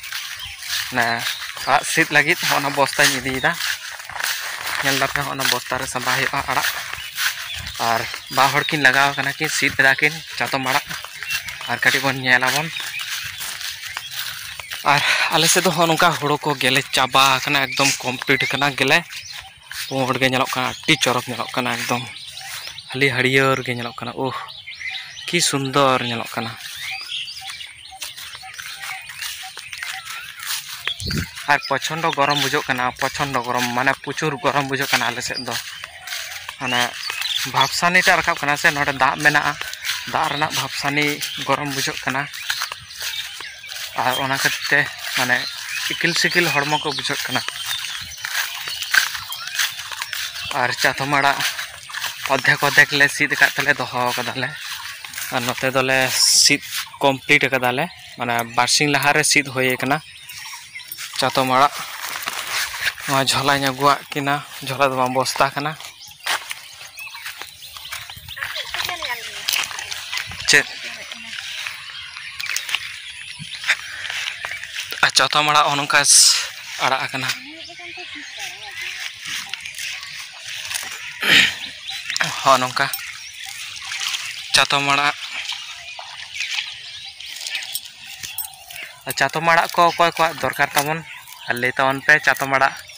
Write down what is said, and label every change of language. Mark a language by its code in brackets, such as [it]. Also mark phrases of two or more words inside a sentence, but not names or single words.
[sat] ना आड़ा सिद लगित ओना बस्ता इदीदा नेल दापे ओना बस्ता रे संबा हुआ आड़ा और बा हड़ किन लगाव कना कि सिद दाकिन चातम आड़ा और कटी बन नेलाबन और आले से तो नोका हुड़ो को गेले चाबा कना एकदम कम्प्लीट कना गेले पोड़ गे नेलोक कना अति चरक नेलोक कना एकदम खाली हरियर गे नेलोक कना ओह कि सुंदर नेलोक कना। और प्रचंड गरम बुझोना प्रचंड गरम माने प्रचुर गरम बुझोना आले सेद दो माने भापसानी टा रकाब कना से नोडे दाग मेना दाग रना भापसानी गरम बुझोना और ओना कते माने इकिल सिकिल हड़मो को बुझोना और चातम आड़ा अद्धेक अद्धेक ले सीद काटले दोहो कदाले और नोते दोले सीद कमप्लीट कदाले माने बारसिंग लहारे सीद होए कना चातम आड़ा नोआ झोला अगुआ किना झोला दो बस्ता कना चेत चातम आड़ा ओनका आड़ा कना हाँ नौका चातम आड़ा को कोई को दरकार तमन ले तमन पे चातम आड़ा